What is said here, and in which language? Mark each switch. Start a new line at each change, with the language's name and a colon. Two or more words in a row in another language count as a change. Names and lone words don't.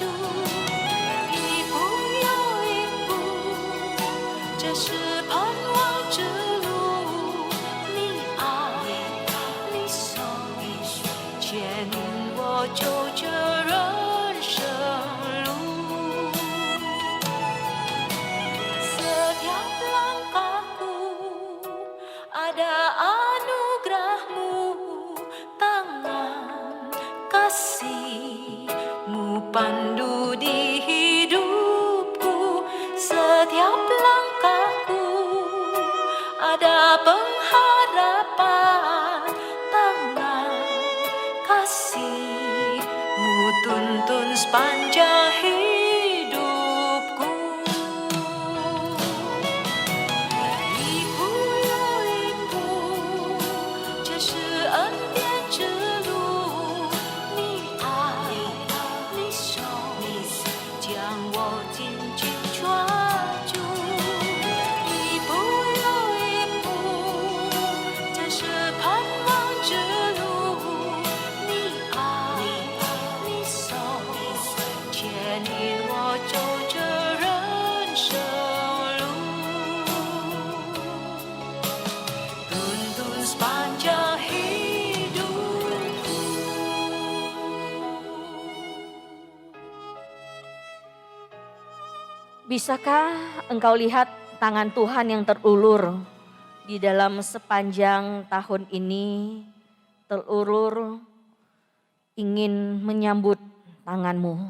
Chinese: 一步又一步，这是盼望之路。你爱，你手牵引我走这人生路。
Indonesian: Setiap langkahku ada anugerahmu, tangan kasihmu pandu di hidupku. Setiap langkahku ada pengharapan, tangan kasihmu tuntun sepanjang hidupku.
Chinese: 一步又一步，这是恩典之路。你爱，你手将我紧紧抓住。一步又一步，这是盼望之路。你爱，你手牵引我走这人生路。
Indonesian: Tuntun sepanjang hidupku. Bisakah engkau lihat tangan Tuhan yang terulur di dalam sepanjang tahun ini, terulur ingin menyambut tanganmu?